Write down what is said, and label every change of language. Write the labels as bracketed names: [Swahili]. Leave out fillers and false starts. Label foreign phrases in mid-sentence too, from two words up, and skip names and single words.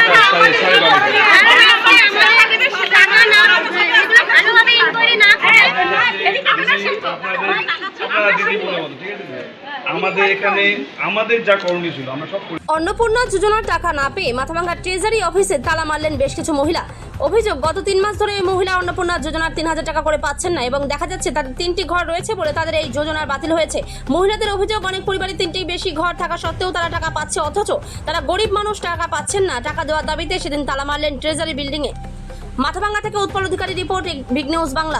[Bangla] অন্নপূর্ণা যোজনার টাকা না পেয়ে মাথাভাঙা ট্রেজারি অফিসে তালা মারলেন বেশ কিছু মহিলা। অভিযোগ গত 3 মাস ধরে এই মহিলা অন্নপূর্ণা যোজনার 3000 টাকা করে পাচ্ছেন না এবং দেখা যাচ্ছে তাদের 3টি ঘর রয়েছে বলে তাদের এই যোজনার বাতিল হয়েছে। মহিলাদের অভিযোগ অনেক পরিবারে 3টির বেশি ঘর থাকা সত্ত্বেও তারা টাকা পাচ্ছে, অথচ তারা গরিব মানুষ টাকা পাচ্ছেন না। টাকা দেওয়ার দাবিতে সেদিন তালা মারলেন ট্রেজারি বিল্ডিং এ। মাথাভাঙ্গা থেকে উৎপল অধিকারী রিপোর্ট, বিগ নিউজ বাংলা।